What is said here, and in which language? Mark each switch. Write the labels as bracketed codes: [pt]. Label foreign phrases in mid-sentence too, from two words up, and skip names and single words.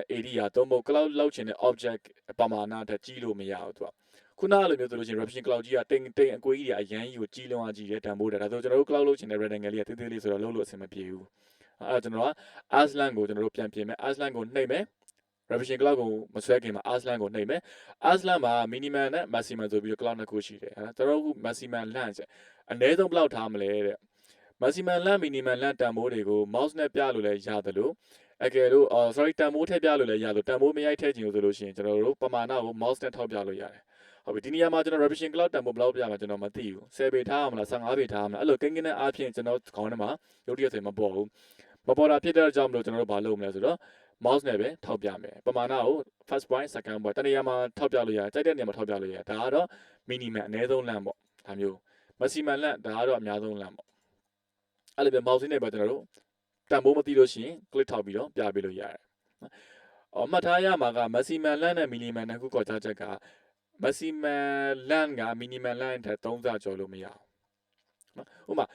[my] area သုံးဖို့ cloud လောက်ချင်တဲ့ object ပမာဏတက်ကြီးလို့မရဘူးသူကခုနကလိုမျိုးဆိုလို့ရှိရင် [en] revision cloud [my] ကြီးကတိမ်အကွေးကြီးကအရန်ကြီးကိုကြီးလုံးအောင်ကြီးတယ်တန်ဖိုးတယ်ဒါဆိုကျွန်တော်တို့ cloud လောက်ချင်တဲ့ rectangle လေးကသေးသေးလေးဆိုတော့လုံးလို့အဆင်မပြေဘူးအဲ့ကျွန်တော်က aslan ကိုကျွန်တော်တို့ပြန်ပြင်မယ် aslan ကိုနှိပ်မယ် [en] revision cloud [my] ကိုမဆွဲခင်မှာ aslan ကိုနှိပ်မယ် aslan မှာ minimum နဲ့ maximum ဆိုပြီးတော့ cloud နှစ်ခုရှိတယ်ကျွန်တော်တို့ [en] maximum length [my] အနည်းဆုံးဘယ်လောက်ထားမလဲတဲ့ [en] maximum length minimum length [my] တန်ဖိုးတွေကို mouse နဲ့ပြလို့လည်းရတယ်လို့အကယ်လို့sorry တန်ဖိုးထည့်ပြလို့လည်းရလို့တန်ဖိုးမရိုက်ထည့်ခြင်းဆိုလို့ရှိရင်ကျွန်တော်တို့ပမာဏကို mouse နဲ့ထောက်ပြလို့ရတယ်ဟုတ်ပြီဒီနေရာမှာကျွန်တော် [en] revision cloud [my] တန်ဖိုးဘယ်လောက်ပြမှာကျွန်တော်မသိဘူး10ပေထားရမလား15ပေထားရမလားအဲ့လိုကိန်းကိန်းနဲ့အားဖြင့်ကျွန်တော်ခေါင်းထဲမှာရုပ်တရက်ဆိုရင်မ ပေါ်ဘူးမပေါ်တာဖြစ်တဲ့ကြောင့်မလို့ကျွန်တော်တို့ဘာလုပ်မလဲဆိုတော့ mouse နဲ့ပဲထောက်ပြမယ်ပမာဏကို [en] first point second point [my] တနေရာမှာထောက်ပြလို့ရတယ်ကြိုက်တဲ့နေရာမှာထောက်ပြလို့ရတယ်ဒါကတော့ minimum အနည်းဆုံးလမ်းပေါ့ဒါမျိုး maximum လမ်းဒါကတော့အများဆုံးလမ်းပေါ့အဲ့လိုပဲ mouse နဲ့ပဲကျွန်တော်တို့တန်ဖိုးမသိလို့ရှိရင် click ထောက်ပြီးတော့ပြပေးလို့ရတယ်မှတ်ထားရမှာက maximum လမ်းနဲ့ minimum နှစ်ခုကွာခြားချက်က maximum လမ်းက minimum လမ်းထက်3ဆကျော်လို့မရဘူးဥပမာ